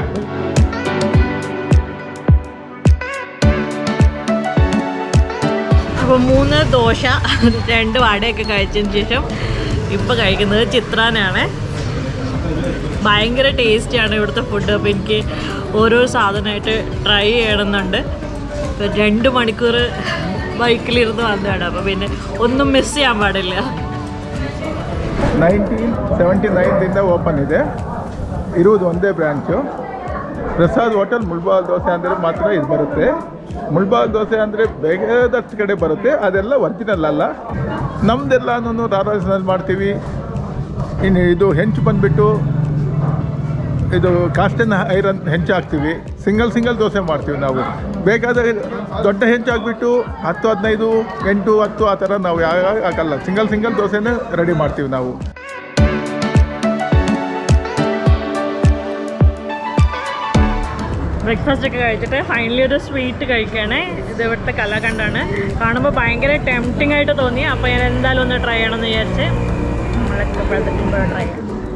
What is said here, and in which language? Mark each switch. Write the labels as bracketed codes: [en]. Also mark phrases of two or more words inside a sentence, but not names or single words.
[ml] അപ്പോൾ 3 ദോശ 2 വടയൊക്കെ കഴിച്ചതിന് ശേഷം ഇപ്പോൾ കഴിക്കുന്നത് ചിത്രാനാണ്. ഭയങ്കര ടേസ്റ്റിയാണ് ഇവിടുത്തെ ഫുഡ്. അപ്പോൾ എനിക്ക് ഓരോ സാധനമായിട്ട് ട്രൈ ചെയ്യണമെന്നുണ്ട്. 2 മണിക്കൂർ ബൈക്കിലിരുന്ന് വന്നതാണ്. അപ്പോൾ പിന്നെ ഒന്നും മിസ് ചെയ്യാൻ പാടില്ല. [kn] 1979 ಓಪನ್ ಇದೆ. ಇರುವುದು ಒಂದೇ ಬ್ರ್ಯಾಂಚು. ಪ್ರಸಾದ್ ಹೋಟೆಲ್ ಮುಳ್ಬಾಲ್ ದೋಸೆ ಅಂದರೆ ಮಾತ್ರ ಇದು ಬರುತ್ತೆ. ಮುಳ್ಬಾಲ್ ದೋಸೆ ಅಂದರೆ ಬೇಕಾದಷ್ಟು ಕಡೆ ಬರುತ್ತೆ, ಅದೆಲ್ಲ ಒರಿಜಿನಲ್ ಅಲ್ಲ. ನಮ್ಮದೆಲ್ಲನೂ ರಾರಾಜಿನಲ್ ಮಾಡ್ತೀವಿ. ಇನ್ನು ಇದು ಹೆಂಚು ಬಂದುಬಿಟ್ಟು ಇದು [en] cast iron [kn] ಹೆಂಚು ಹಾಕ್ತೀವಿ. ಸಿಂಗಲ್ ದೋಸೆ ಮಾಡ್ತೀವಿ ನಾವು. ಬೇಕಾದ ದೊಡ್ಡ ಹೆಂಚು ಹಾಕ್ಬಿಟ್ಟು 10, 15, 8, 10 ಆ ಥರ ನಾವು ಯಾವ ಹಾಕಲ್ಲ. ಸಿಂಗಲ್ ದೋಸೆನೇ ರೆಡಿ ಮಾಡ್ತೀವಿ ನಾವು. [ml] ബ്രേക്ക്ഫാസ്റ്റ് ഒക്കെ കഴിച്ചിട്ട് ഫൈനലി ഒരു സ്വീറ്റ് കഴിക്കുകയാണ്. ഇത് ഇവിടുത്തെ കലാകണ്ടാണ്. കാണുമ്പോൾ ഭയങ്കര ടെംപ്റ്റിംഗ് ആയിട്ട് തോന്നി. അപ്പോൾ ഞാൻ എന്തായാലും ഒന്ന് ട്രൈ ചെയ്യണമെന്ന് വിചാരിച്ച് നമ്മളൊക്കെ ട്രൈ ചെയ്യാം.